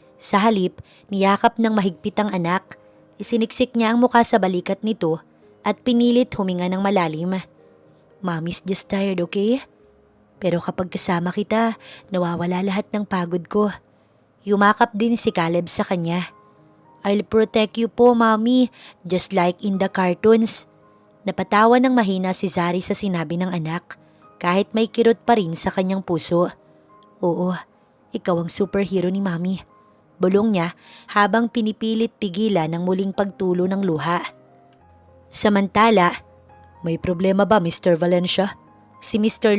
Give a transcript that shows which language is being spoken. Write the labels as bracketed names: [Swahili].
[Filipino] Sa halip, niyakap ng mahigpit ang anak. Isiniksik niya ang mukha sa balikat nito at pinilit huminga ng malalim. [English] Mommy's just tired, okay? [Filipino] Pero kapag kasama kita, nawawala lahat ng pagod ko. Yumakap din si Caleb sa kanya. [English] I'll protect you po, Mommy, just like in the cartoons. [Filipino] Napatawa ng mahina si Zari sa sinabi ng anak, kahit may kirot pa rin sa kanyang puso. Oo, ikaw ang superhero ni Mommy. Bulong niya habang pinipilit pigilan ang muling pagtulo ng luha. Samantala, may problema ba Mr. Valencia? Si Mr.